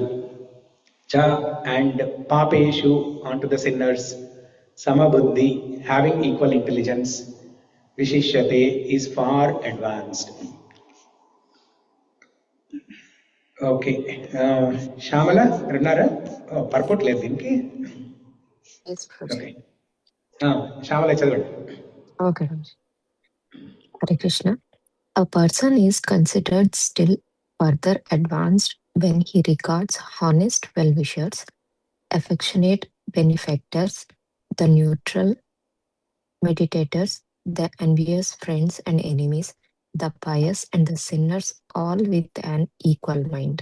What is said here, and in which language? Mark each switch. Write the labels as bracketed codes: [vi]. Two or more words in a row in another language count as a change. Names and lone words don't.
[en] Cha, and pāpeṣu, unto the sinners. Sama-buddhi, having equal intelligence. Viśiṣyate, is far advanced. Okay. [te] Shamala, Runara? Oh, purport లేదు దీనికి. Okay. Shamala, చదవండి. [en] Okay. Hare Krishna. A person is considered still further advanced when he regards honest well-wishers, affectionate benefactors, the neutral meditators, the envious friends and enemies, the pious and the sinners, all with an equal mind.